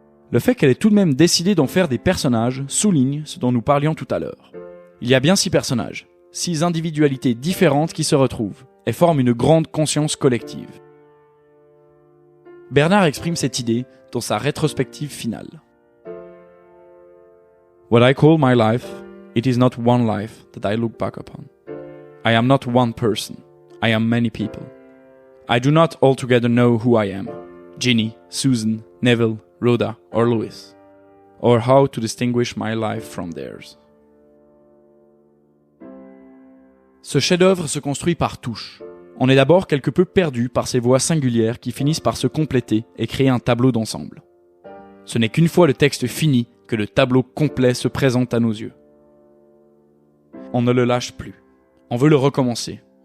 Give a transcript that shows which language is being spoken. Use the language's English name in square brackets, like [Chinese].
[French] Le fait qu'elle ait tout de même décidé d'en faire des personnages souligne ce dont nous parlions tout à l'heure. Il y a bien 6 personnages, 6 individualités différentes qui se retrouvent et forment une grande conscience collective. Bernard exprime cette idée dans sa rétrospective finale. [English] What I call my life, it is not one life that I look back upon. I am not one person, I am many people. I do not altogether know who I am, Ginny, Susan, Neville, Rhoda or Louis, or how to distinguish my life from theirs. [French] Ce chef-d'œuvre se construit par touches. On est d'abord quelque peu perdu par ces voix singulières qui finissent par se compléter et créer un tableau d'ensemble. Ce n'est qu'une fois le texte fini que le tableau complet se présente à nos yeux. On ne le lâche plus. On veut le recommencer.